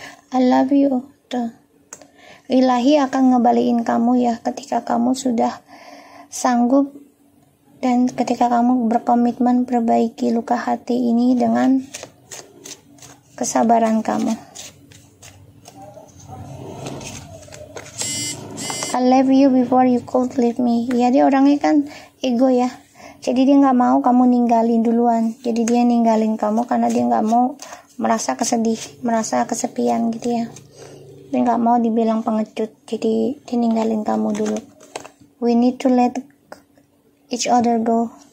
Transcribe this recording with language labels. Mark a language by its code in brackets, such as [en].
[en] I love you. [id] Tuh. Ilahi akan ngebalikin kamu ya ketika kamu sudah sanggup dan ketika kamu berkomitmen perbaiki luka hati ini dengan kesabaran kamu. [en] I love you before you could leave me. [id] Ya, dia orangnya kan ego ya. Jadi dia nggak mau kamu ninggalin duluan. Jadi dia ninggalin kamu karena dia nggak mau merasa kesedih, merasa kesepian gitu ya. Dia nggak mau dibilang pengecut. Jadi dia ninggalin kamu dulu. [en] We need to let each other go.